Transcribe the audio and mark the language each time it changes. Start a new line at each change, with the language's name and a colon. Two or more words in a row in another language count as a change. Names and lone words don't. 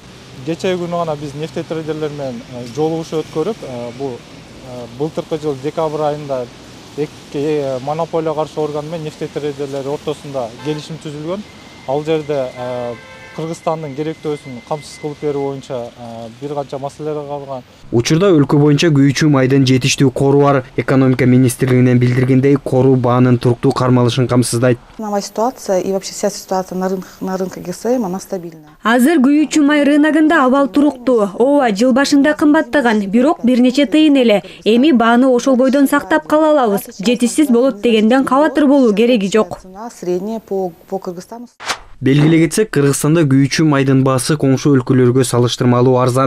Kyrgyz: Кечээ күнү гана биз нефтетрейдерлер менен жолугушуу өткөрүп, бул былтыркы жыл декабрь айында монополия каршы орган менен нефтетрейдерлер ортосунда келишим түзүлгөн. Ал жерде Кыргызстандын керектөөсүн камсыз кылып берүү боюнча бир канча маселелер каралган. Учурда өлкө боюнча күйүүчү майдын жетиштүү кору бар. Экономика министрлигинен билдиргендей, кору баанын туруктуу кармалышын камсыздайт.
Russian: Новая ситуация и вообще вся ситуация на рынке ГСМ, она стабильная.
Kyrgyz: Азыр күйүүчү май рыногунда абал туруктуу. Ооба, жыл башында кымбаттаган, бирок бир нече тыйын эле. Эми бааны ошол бойдон сактап кала алабыз. Жетишсиз болот дегенден кабатыр болуу кереги жок.
Russian: Средняя по Кыргызстану.
Kyrgyz: Белгилей кетсек, Кыргызстанда күйүүчү майдын баасы коңшу өлкөлөргө салыштырмалуу арзан.